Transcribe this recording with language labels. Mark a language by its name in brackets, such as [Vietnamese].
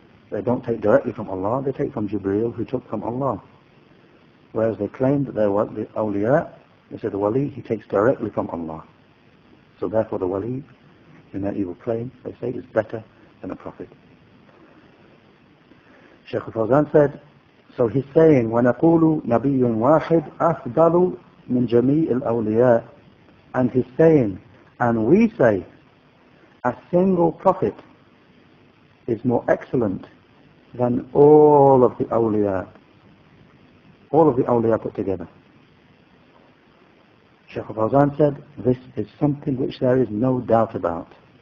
[English] They don't take directly from Allah, they take from Jibreel, who took from Allah. Whereas they claim that they're the Awliyaa, they say the Wali, he takes directly from Allah. So therefore the Wali, in their evil claim, they say is better than a prophet. Shaykh Fawzan said, so he's saying, [Arabic] وَنَقُولُ نَبِيٌّ وَاحِدْ أَفْضَلُ مِنْ جَمِيعِ الْأَوْلِيَاءِ. [English] And he's saying, and we say, a single prophet is more excellent than all of the awliya. All of the awliya put together. Shaykh Fawzan said, this is something which there is no doubt about.